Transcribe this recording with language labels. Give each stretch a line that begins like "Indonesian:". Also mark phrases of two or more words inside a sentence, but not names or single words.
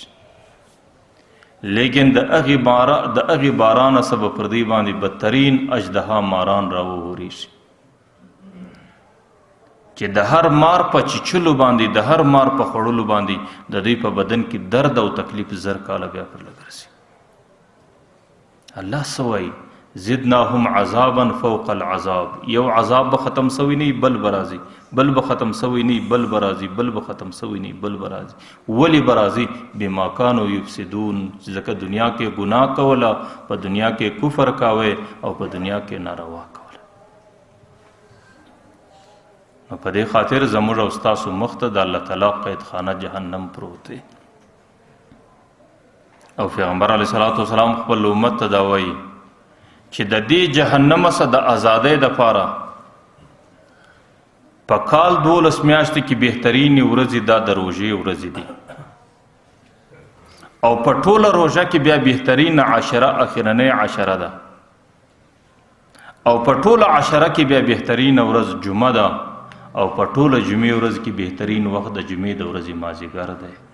Pashto: لیکن د هغې بارانه څه به پر دوی باندې بدترین اژدها ماران راوورېږي، چې د هر مار په چیچلو باندې، د هر مار په خوړلو باندې د دوی په بدن کې درد او تکلیف زر کاله بیا پر لګرځي. الله څه وایي؟
Arabic: زدناهم عذابا فوق العذاب.
Pashto: یو عذاب به ختم سوی نه بل برازي، بل به ختم سوی نه بل برازي، بل به ختم سوی نه بل برازي. ولی برازي
Arabic: بما كانوا يفسدون،
Pashto: ځکه دنیا کې ګناه کوله، په دنیا کې کفر کاوه او په دنیا کې ناروا کوله. نو په دې خاطر زموږ او ستاسو مخ ته د الله تعالی قید خانه جهنم پروت دی. او پیغمبر
Arabic: علیه الصلاۃ والسلام
Pashto: خپل امت ته دا وایي چې د دې جهنم څخه د آزادۍ دپاره په کال 12 میاشتې کې بهترینې ورځې دا د روژې ورځې دي، او په ټوله روژه کې بیا بهترینه عشره اخرنۍ عشره ده، او په ټوله عشره کې بیا بهترینه ورځ جمعه ده، او په ټوله جمعې ورځ کې بهترین وخت د جمعې د ورځې مازدیګر دی.